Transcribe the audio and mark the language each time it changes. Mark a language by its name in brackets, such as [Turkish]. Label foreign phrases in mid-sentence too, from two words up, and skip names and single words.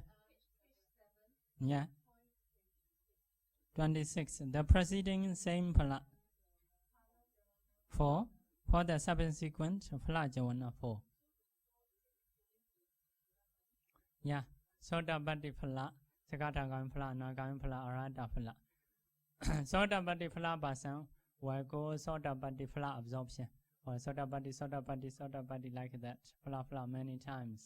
[English] Yeah. 26. The preceding same phala. 4. For the subsequent Phalajavana 4. Yeah. [Pali] Sotapatti phala, Sakatagami phala, Anagami phala, Arahata phala. Sotapatti phala [English] person will go [Pali] Sotapatti phala [English] absorption. Or Sotapatti like that. Phala many times.